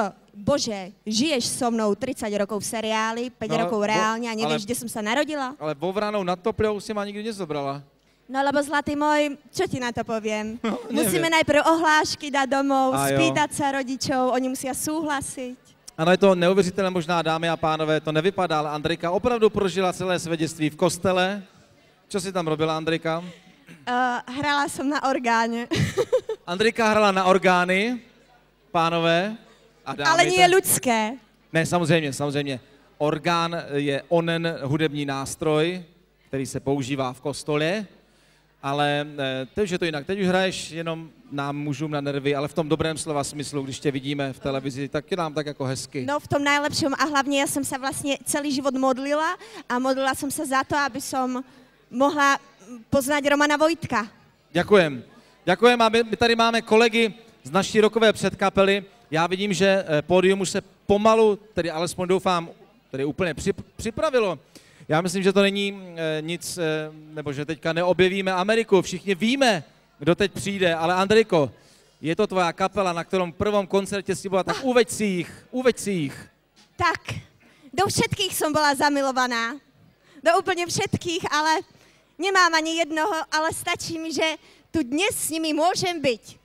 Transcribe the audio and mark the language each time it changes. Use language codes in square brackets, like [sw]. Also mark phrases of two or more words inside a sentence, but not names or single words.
[sk] Bože, žiješ so mnou 30 rokov v seriáli, 5 rokov reálne a nevieš, kde som sa narodila? Ale vo Vranou nad Topľou si ma nikdy nezobrala. No lebo zlatý môj, čo ti na to poviem? Musíme najprv ohlášky dať domov, spýtať sa rodičov, oni musia súhlasiť. [cs] Ano, je to neuvěřitelné, možná, dámy a pánové, to nevypadá, ale Andrejka opravdu prožila celé své dětství v kostele. [sk] Čo si tam robila, Andrejka? Hrala som na orgáne. Andrejka hrala na orgány, pánové a dámy. Ale nie ľudské. [cs] Ne, samozřejmě. Orgán je onen hudební nástroj, který se používá v kostole, ale teď je to jinak. Teď už hraješ jenom nám mužům na nervy, ale v tom dobrém slova smyslu, když tě vidíme v televizi, tak je nám tak jako hezky. [sk] No v tom najlepšom a hlavně ja som sa vlastne celý život modlila a modlila som sa za to, aby som mohla poznať Romana Vojtka. Ďakujem. [cs] A my tady máme kolegy z naší rockové předkapely Já vidím, že pódium už se pomalu, tedy alespoň doufám, tedy úplně připravilo. Já myslím, že to není nic, nebo že teďka neobjevíme Ameriku. Všichni víme, kdo teď přijde, ale Andrejko, [sk] je to tvoja kapela, na ktorom prvom koncerte si bola, tak uveď si ich. Tak, do všetkých som bola zamilovaná. Do úplne všetkých, ale nemám ani jednoho, ale stačí mi, že tu dnes s nimi môžem byť.